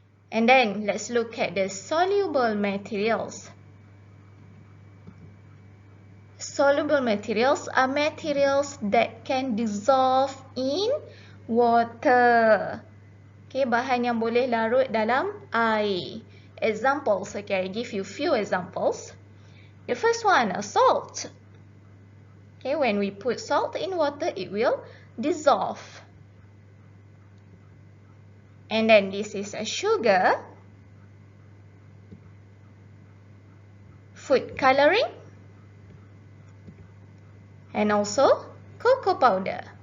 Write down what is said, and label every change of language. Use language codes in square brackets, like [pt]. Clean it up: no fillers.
[en] And then let's look at the soluble materials. Soluble materials are materials that can dissolve in water. [ms] Okay, bahan yang boleh larut dalam air. [en] Examples, okay, I give you few examples. The first one, salt. Okay, when we put salt in water, it will dissolve. And then this is a sugar, food coloring, and also cocoa powder.